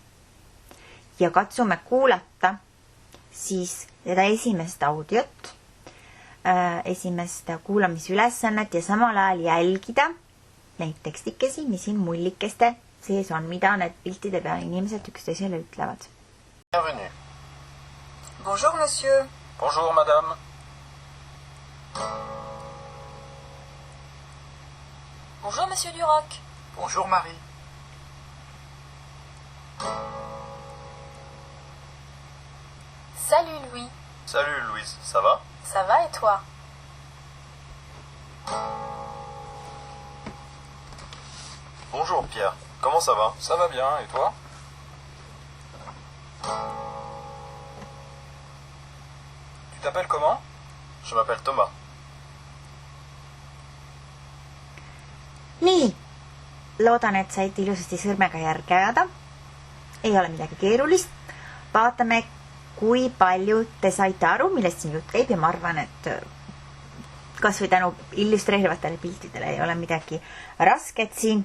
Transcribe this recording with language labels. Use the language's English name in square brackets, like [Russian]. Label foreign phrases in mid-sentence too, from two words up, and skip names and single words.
[Estonian] Ja katsume kuulata siis seda esimest audiot, esimest kuulamisülesannet ja samal ajal jälgida neid tekstikesi, mis siin mullikeste sees on, mida need piltide peal inimesed üksteisele ütlevad. [French] Bienvenue. Bonjour, monsieur. Bonjour, madame. Bonjour, monsieur Duroc. Bonjour, Marie. Salut, Louis. Salut, Louise. Ça va? Ça va et toi? Bonjour, Pierre. Comment ça va? Ça va bien, et toi? Tu t'appelles comment? Je m'appelle Thomas. [Estonian] Nii, loodan, et saite ilusasti sõrmega järge ajada. Ei ole midagi keerulist. Vaatame, kui palju te saite aru, millest siin jutt käib ja ma arvan, et kas või tänu illustreerivatele piltidele ei ole midagi rasket siin.